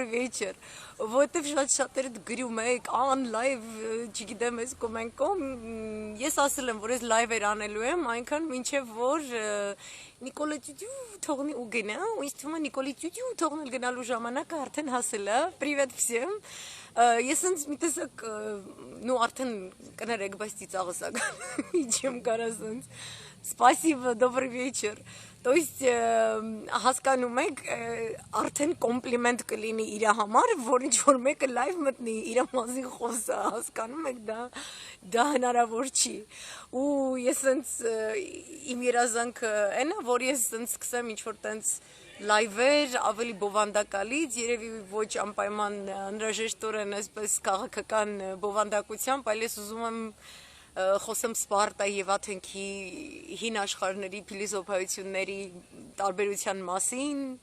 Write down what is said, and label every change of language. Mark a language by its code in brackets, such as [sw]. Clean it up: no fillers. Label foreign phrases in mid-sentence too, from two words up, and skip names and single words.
[ru] вечер, [hy] որովհետև շատ-շատերդ գրում եք, լայվ, չգիտեմ, ես կոմենտում, ես ասել եմ, որ ես լայվեր անելու եմ, այնքան մինչև որ Նիկոլա Տյուտյու թողնի ու գնա, ու ինձ թվում է Նիկոլի Տյուտյու թողնել գնալու ժամանակը արդեն հասել է, [ru] Привет всем, [hy] ես ինձ մի տեսակ, արդեն կներեք, բայց ծիծաղս ական, իջեմ կարա սենց, [ru] Спасибо, добрый вечер. То есть [hy] հասկանում եք, արդեն կոմպլիմենտ կլինի իր համար, որ ինչ-որ մեկը լայվ մտնի, իր մասին խոսա, հասկանում եք, դա հնարավոր չի։ Ու ես սենց իմ երազանքը էն է, որ ես սենց սկսեմ ինչ-որ տենց լայվեր ավելի բովանդակալից, երևի ոչ անպայման անհրաժեշտորեն այսպես քաղաքական բովանդակությամբ, այլ ես ուզում եմ խոսեմ Սպարտայի և Աթենքի հին աշխարհների փիլիսոփայությունների տարբերության մասին,